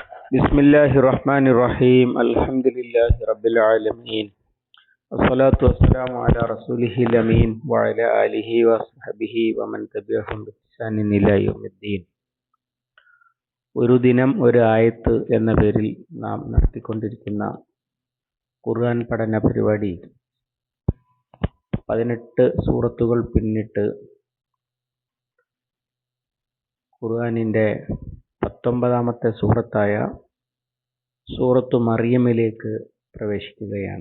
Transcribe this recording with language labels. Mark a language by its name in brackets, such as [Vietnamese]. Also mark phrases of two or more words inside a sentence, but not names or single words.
[Arabic] بسم الله الرحمن الرحيم الحمد لله رب العالمين والصلاة والسلام على رسوله الأمين وعلى آله وصحبه ومن تبعهم بإحسان إلى يوم الدين. [Malayalam] ഒരു ദിനം ഒരു ആയത്ത് എന്ന പേരിൽ നാം നടത്തിക്കൊണ്ടിരിക്കുന്ന ഖുർആൻ പഠന പരിപാടി 18 സൂറത്തുകൾ പിന്നിട്ട് ഖുർആനിൻ്റെ 19ാമത്തെ സൂറത്തായ സൂറത്തു മറിയമിലേക്ക് പ്രവേശിക്കുകയാണ്.